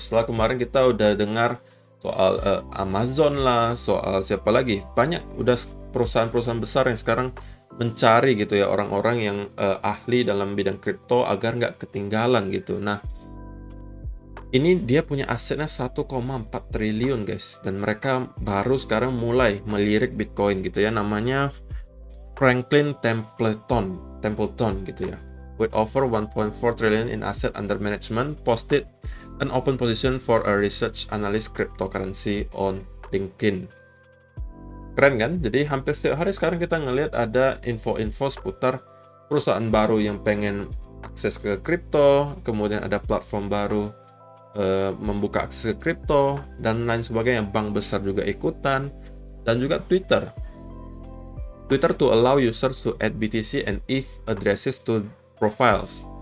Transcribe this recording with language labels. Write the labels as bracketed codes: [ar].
[id] Setelah kemarin kita udah dengar soal Amazon lah, soal siapa lagi, banyak udah perusahaan-perusahaan besar yang sekarang mencari gitu ya orang-orang yang ahli dalam bidang kripto agar nggak ketinggalan gitu. Nah, ini dia punya asetnya 1,4 triliun guys, dan mereka baru sekarang mulai melirik Bitcoin gitu ya. Namanya Franklin Templeton gitu ya. [en] With over 1.4 trillion in asset under management, posted an open position for a research analyst cryptocurrency on LinkedIn. [id] Keren kan? Jadi hampir setiap hari sekarang kita ngelihat ada info-info seputar perusahaan baru yang pengen akses ke kripto, kemudian ada platform baru membuka akses ke kripto dan lain sebagainya. Bank besar juga ikutan, dan juga [en] Twitter to allow users to add BTC and ETH addresses to profiles.